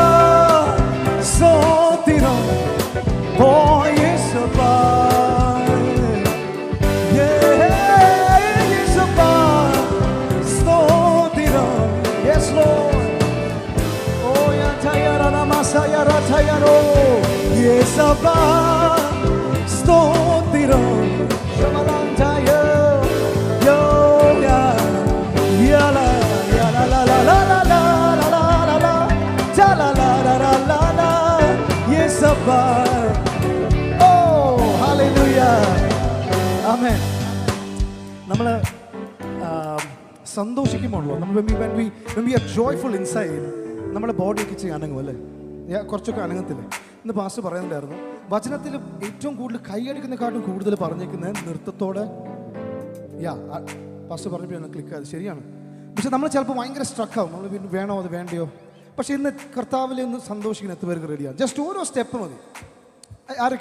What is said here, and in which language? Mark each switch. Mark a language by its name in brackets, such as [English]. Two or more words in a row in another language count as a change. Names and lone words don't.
[English] Sotiram, oh Yesappa, Yesappa, Sotiram, yes Lord, oh Yatayara Namasayara Tayaro, Yesappa, Sotiram, Shamalantaya, Yo Ya, Yala. [Malayalam] നമ്മൾ സന്തോഷിക്കുമ്പോഴോ നമ്മൾ [English] when we are joyful inside [Malayalam] നമ്മുടെ ബോഡിയൊക്കെ ഇച്ചിരി അനങ്ങും അല്ലേ കുറച്ചൊക്കെ അനങ്ങത്തില്ലേ ഇന്ന് പാസ്റ്റർ പറയുന്നുണ്ടായിരുന്നു വചനത്തിൽ ഏറ്റവും കൂടുതൽ കൈയടിക്കുന്നതിനെക്കാട്ടും കൂടുതൽ പറഞ്ഞേക്കുന്നത് നൃത്തത്തോടെ പാസ്റ്റർ പറഞ്ഞപ്പോൾ ക്ലിക്ക് ആയത് ശരിയാണ് പക്ഷെ നമ്മൾ ചിലപ്പോൾ ഭയങ്കര സ്ട്രക്കാവും നമ്മൾ പിന്നെ വേണോ അത് വേണ്ടയോ പക്ഷെ ഇന്ന് കർത്താവിൽ ഒന്ന് സന്തോഷിക്കുന്ന എത്തുവർക്ക് റെഡിയാണ് ജസ്റ്റ് ഓരോ സ്റ്റെപ്പ് മതി ആരൊക്കെ